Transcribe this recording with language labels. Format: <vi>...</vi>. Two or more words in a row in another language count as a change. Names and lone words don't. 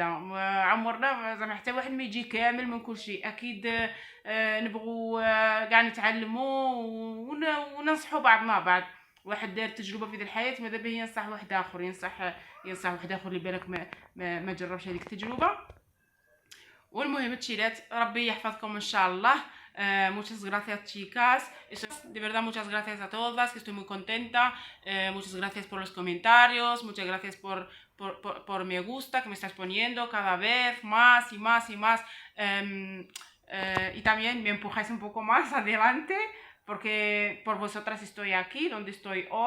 <ar>عمرنا زعما حتى واحد ما يجي كامل من كل شيء، اكيد نبغوا كاع نتعلموا وننصحوا بعضنا بعض. واحد دار تجربه في ذي الحياه ماذا به ينصح واحد اخر، ينصح واحد اخر اللي بالك ما جربش هذيك التجربه. والمهم تشيلات، ربي يحفظكم ان شاء الله.</ar> <es>Muchas gracias, chicas. De verdad, muchas gracias a todas, que estoy muy contenta. Muchas gracias por los comentarios, muchas gracias por me gusta que me estás poniendo cada vez más y más y más. Y también me empujáis un poco más adelante, porque por vosotras estoy aquí, donde estoy hoy.</es>